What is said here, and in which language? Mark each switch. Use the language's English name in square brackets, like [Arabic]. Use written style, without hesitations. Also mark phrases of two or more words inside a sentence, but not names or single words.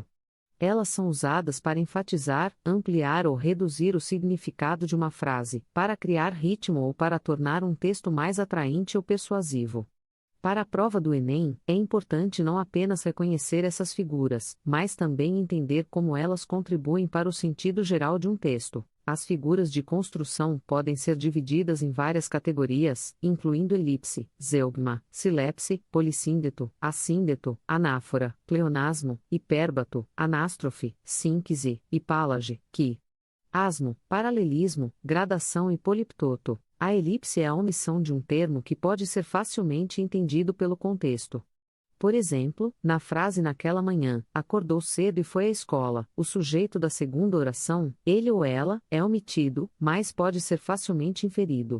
[Portuguese] Elas são usadas para enfatizar, ampliar ou reduzir o significado de uma frase, para criar ritmo ou para tornar um texto mais atraente ou persuasivo. Para a prova do Enem, é importante não apenas reconhecer essas figuras, mas também entender como elas contribuem para o sentido geral de um texto. As figuras de construção podem ser divididas em várias categorias, incluindo elipse, zeugma, silepse, polissíndeto, assíndeto, anáfora, pleonasmo, hipérbato, anástrofe, síncise, hipálage, quiasmo, paralelismo, gradação e poliptoto. A elipse é a omissão de um termo que pode ser facilmente entendido pelo contexto. Por exemplo, na frase naquela manhã, acordou cedo e foi à escola, o sujeito da segunda oração, ele ou ela, é omitido, mas pode ser facilmente inferido.